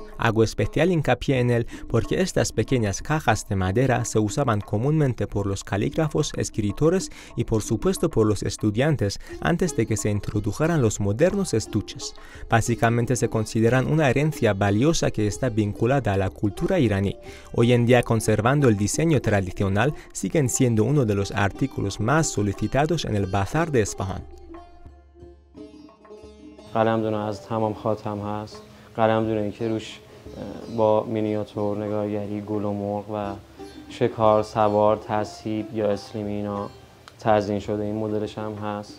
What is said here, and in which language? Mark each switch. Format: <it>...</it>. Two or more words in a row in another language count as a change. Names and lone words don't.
<es>Hago especial hincapié en él porque estas pequeñas cajas de madera se usaban comúnmente por los calígrafos, escritores y por supuesto por los estudiantes antes de que se introdujeran los modernos estuches. Básicamente se consideran una herencia valiosa que está vinculada a la cultura iraní. Hoy en día, conservando el diseño tradicional, siguen siendo uno de los artículos más solicitados en el bazar de Esfahán.</es> <fa>قلمدون از تمام خاتم هست. قلمدونی که روش با مینیاتور، نگارگری، گل و مرغ و شکار، سوار، تصیب یا اسلیمی اینا تزیین شده. این مدلش هم هست.</fa>